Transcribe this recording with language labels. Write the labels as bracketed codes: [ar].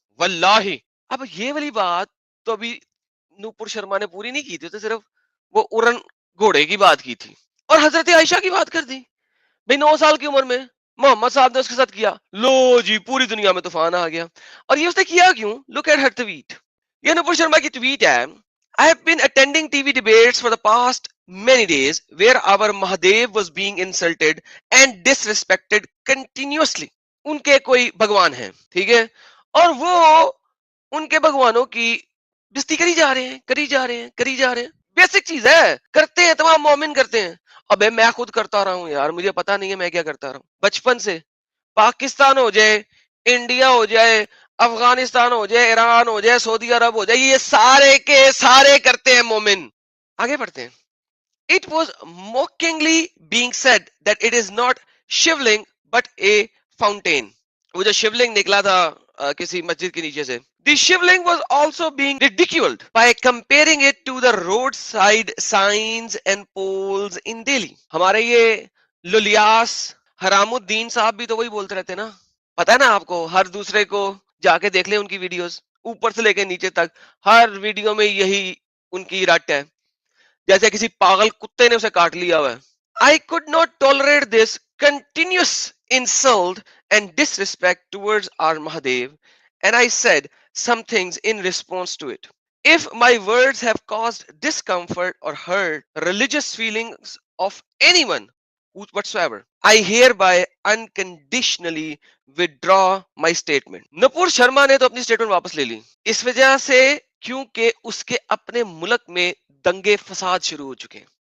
[ur] واللہ اب یہ والی بات تو ابھی نوپور شرما نے پوری نہیں کی تھی، تو صرف وہ ارن گھوڑے کی بات کی تھی اور حضرت عائشہ کی بات کر دی. بھائی 9 سال کی عمر میں محمد صاحب نے اس کے ساتھ کیا، لو جی پوری دنیا میں طوفان آ گیا. اور یہ اس نے کیا کیوں؟ [en] Look at her tweet. [ur] یہ نپور شرما کی ٹویٹ ہے: [en] I have been attending TV debates for the past many days where our Mahadev was being insulted and disrespected continuously. [ur] ان کے کوئی بھگوان ہیں، ٹھیک ہے، اور وہ ان کے بھگوانوں کی بےزتی کری جا رہے ہیں، کری جا رہے ہیں، کری جا رہے ہیں. بیسک چیز ہے، کرتے ہیں، تمام مومن کرتے ہیں. ابے میں خود کرتا رہا ہوں یار، مجھے پتا نہیں ہے میں کیا کرتا رہا ہوں بچپن سے. پاکستان ہو جائے، انڈیا ہو جائے، افغانستان ہو جائے، ایران ہو جائے، سعودی عرب ہو جائے، یہ سارے کے سارے کرتے ہیں مومن. آگے بڑھتے ہیں. [en] It was mockingly being said that it is not shivling but a fountain. [ur] وہ جو شیولنگ نکلا تھا کسی مسجد کے نیچے سے، [en] the shivling was also being ridiculed by comparing it to the roadside signs and poles in Delhi. [ur] ہمارے یہ للیاس حرام الدین صاحب بھی تو وہی بولتے رہتے نا، پتا ہے نا آپ کو، ہر دوسرے کو جا کے دیکھ لیں ان کی ویڈیوز اوپر سے لے کے نیچے تک، ہر ویڈیو میں یہی ان کی رٹ ہے، جیسے کسی پاگل کتے نے اسے کاٹ لیا ہوا ہے. [en] I could not tolerate this continuous insult and disrespect towards our Mahadev, and I said some things in response to it. If my words have caused discomfort or hurt religious feelings of anyone whatsoever, I hereby unconditionally withdraw my statement. [ur] Nupur Sharma نے تو اپنی statement واپس لے لی اس وجہ سے کیونکہ اس کے اپنے ملک میں دنگے فساد شروع ہو چکے ہیں.